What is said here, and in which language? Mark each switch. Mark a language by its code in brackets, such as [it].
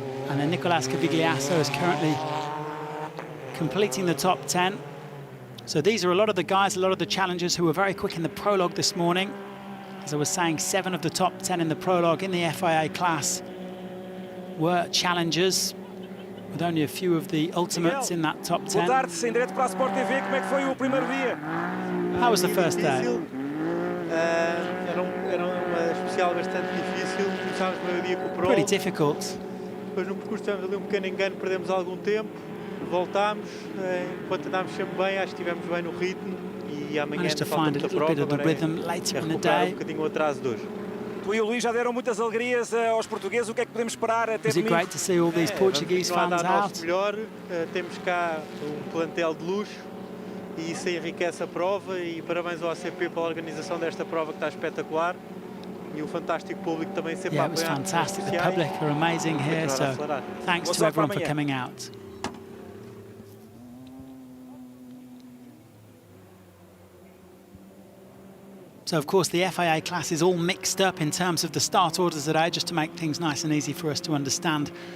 [en] And then Nicolas Cavigliasso is currently completing the top 10. So these are a lot of the guys, a lot of the challengers who were very quick in the prologue this morning. As I was saying, 7 of the top 10 in the prologue in the FIA class were challengers, with only a few of the ultimates in that top 10. [pt] Boa tarde, sem direto para a Sport TV, como é que foi o primeiro dia? [en] How was the first day? [pt] Era uma especial bastante difícil, começámos o dia com o prolo. [en] Pretty difficult. [pt] Depois no percurso tivemos ali pequeno engano, perdemos algum tempo, voltámos, enquanto andámos sempre bem, acho que estivemos bem no ritmo e amanhã falta muita prova, recuperar bocadinho o atraso de hoje. Tu e o Luís já deram muitas alegrias aos portugueses. O que é que podemos esperar até domingo? [en] Was it great to see all these Portuguese fans out? [pt] Melhor, temos cá plantel de luxo e isso enriquece a prova e parabéns ao ACP pela organização desta prova que está espetacular e o fantástico público também sempre a apoiar. [en] Yeah, it was fantastic. The public are amazing here, so thanks to everyone for coming out. So, of course, the FIA class is all mixed up in terms of the start orders today, just to make things nice and easy for us to understand.